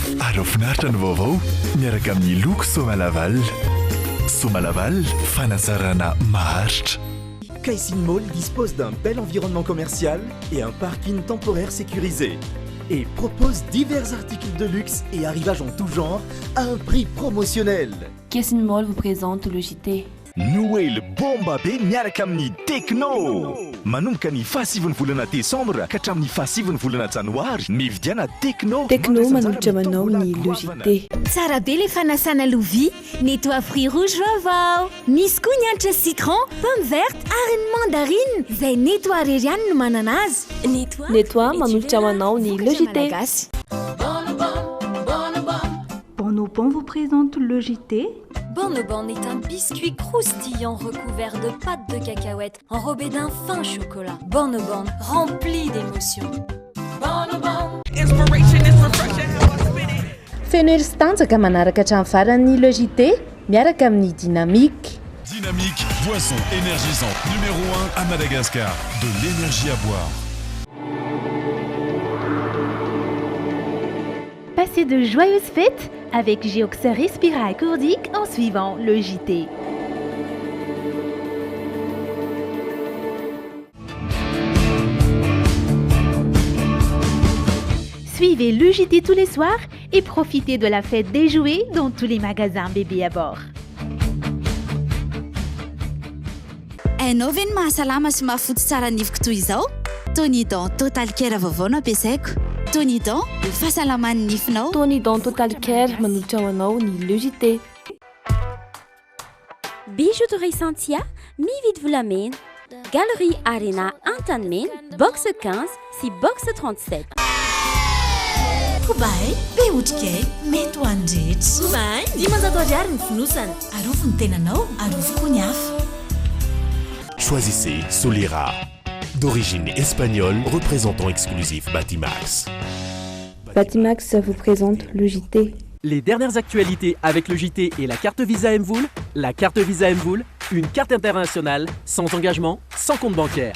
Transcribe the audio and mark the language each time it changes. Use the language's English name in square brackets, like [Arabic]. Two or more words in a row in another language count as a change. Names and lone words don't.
[Malagasy] Ary finaritra ny vaovao miaraka amin'ny loko Somalaval. Somalaval, fanasarana maharitra. [French] Caissing Mall dispose d'un bel environnement commercial et un parking temporaire sécurisé et propose divers articles de luxe et arrivages en tout genre à un prix promotionnel. Caissing Mall vous présente le JT. [Malagasy] Noël bomba be miaraka amin'ny Tecno. Manomboka ny fahasivan'ny volana Desambra ka hatramin'ny fahasivan'ny volana Janoary mividiana Tecno. Tecno manolotra manao ny le JT. Tsara be le fanasana lovia, nettoie [French] fruits rouges [Malagasy] vaovao. Misy koa ny hanitra citron, [French] pomme verte [Malagasy] ary ny mandarine. Izay nettoie irery ihany no manana azy. Nettoie manolotra manao ny le JT. [French] Bonobon vous présente le JT. Bonobon est un biscuit croustillant recouvert de pâte de cacahuète enrobé d'un fin chocolat. Bonobon, rempli d'émotions. [Malagasy] Feno ery sy tanjaka manaraka hatramin'ny farany le JT miaraka amin'ny Dynamique. [French] Dynamique, boisson énergisante numéro 1 à Madagascar. De l'énergie à boire. Passez de joyeuses fêtes avec Geoxer Respira accordique en suivant le JT. Suivez le JT tous les soirs et profitez de la fête des jouets dans tous les magasins bébés à bord. [Malagasy] Hainao ve ny mahasalama sy mahafotsy tsara nifiko toy izao? Tonidon Total Care vaovao no ampiasaiko. Tonidon, ny fahasalaman'ny nifinao. Tonidon Total Care manolotra manao ny le JT. Bijouterie Santia, mividy volamena. Galerie Arena Antanmen, box 15 si box 37. Kobai, be otrikay, mety ho an'ny rehetra. Kobai, 500 ariary ny fonosana. Arofo ny tenanao, arofo koa ny hafa. [French] Choisissez Solera, d'origine espagnole, représentant exclusif Batimax. Batimax vous présente le JT. Les dernières actualités avec le JT et la carte Visa Mvoul. La carte Visa Mvoul, une carte internationale, sans engagement, sans compte bancaire.